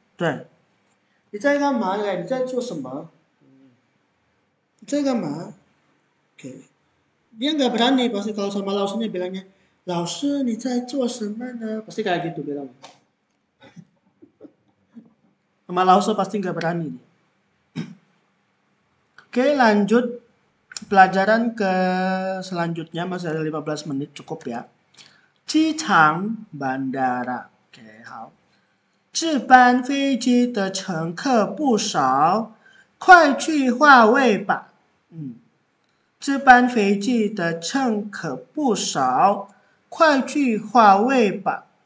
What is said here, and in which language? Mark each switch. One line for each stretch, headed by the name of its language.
Chinese: 对，你在干嘛呀？你在做什么？你在干嘛？Oke.
Indonesian: Dia nggak berani pasti kalau sama lausnya bilangnya,
Chinese: 老师你在做什么呢？
Indonesian: Pasti kayak gitu bilang. Sama lausnya pasti nggak berani. Oke, lanjut pelajaran ke selanjutnya, masih ada 15 menit cukup ya.
Chinese: 机场 bandara. Oke, 好。这班飞机的乘客不少，快去划位吧。这班飞机的乘客不少，快去划位吧。